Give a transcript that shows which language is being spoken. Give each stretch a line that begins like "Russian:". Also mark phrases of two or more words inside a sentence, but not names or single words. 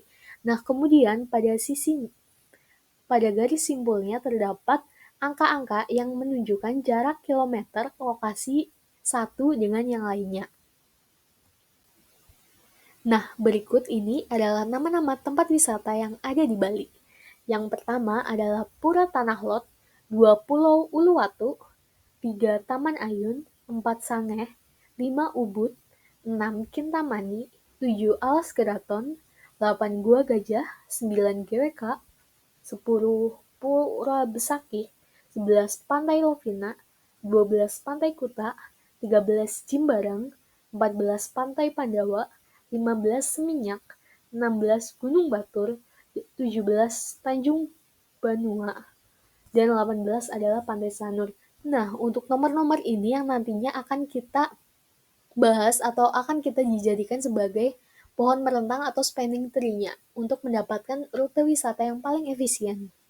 Indonesian: Nah, kemudian pada garis simpulnya terdapat angka-angka yang menunjukkan jarak kilometer ke lokasi satu dengan yang lainnya. Nah, berikut ini adalah nama-nama tempat wisata yang ada di Bali. Yang pertama adalah Pura Tanah Lot, 2 Pulau Uluwatu, 3 Taman Ayun, 4 Sangeh, 5 Ubud, 6 Kintamani, 7 Alas Keraton, 8 Gua Gajah, 9 GWK, 10 Pura Besakih, 11 Pantai Lovina, 12 Pantai Kuta, 13 Jimbarang, 14 Pantai Pandawa, 15 Seminyak, 16 Gunung Batur, 17 Tanjung Banua, dan 18 adalah Pantai Sanur. Nah, untuk nomor-nomor ini yang nantinya akan kita bahas atau akan kita dijadikan sebagai pohon merentang atau
English: spanning tree-
Indonesian: nya untuk mendapatkan rute wisata yang paling efisien.